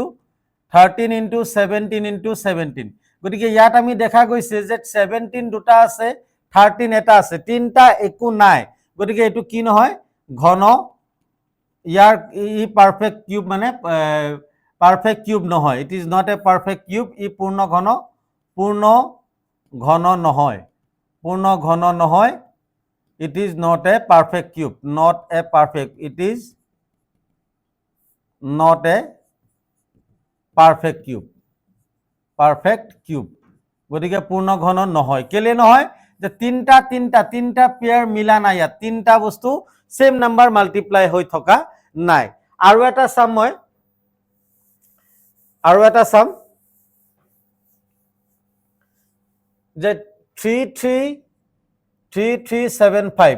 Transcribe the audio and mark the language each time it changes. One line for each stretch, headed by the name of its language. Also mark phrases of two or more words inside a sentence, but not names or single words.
English: 13 into 17 into 17।
Assamese: গতিকে ইয়াত আমি দেখা গৈছে যে 17 দুটা আছে, 13 এটা আছে, তিনিটা একো নাই। গতিকে এইটো কি নহয়, ঘন। ইয়াৰ ই
English: perfect cube,
Assamese: মানে
English: perfect cube
Assamese: নহয়।
English: It is not a perfect cube.
Assamese: ই পূৰ্ণ ঘন নহয়।
English: It is not a perfect cube. It is not a perfect cube.
Assamese: গতিকে পূৰ্ণ ঘন নহয়। কেলে নহয়, যে তিনিটা পেয়াৰ মিলা নাই। ইয়াত তিনিটা বস্তু
English: same number multiply
Assamese: হৈ থকা নাই। আৰু এটা চাম যে 3375।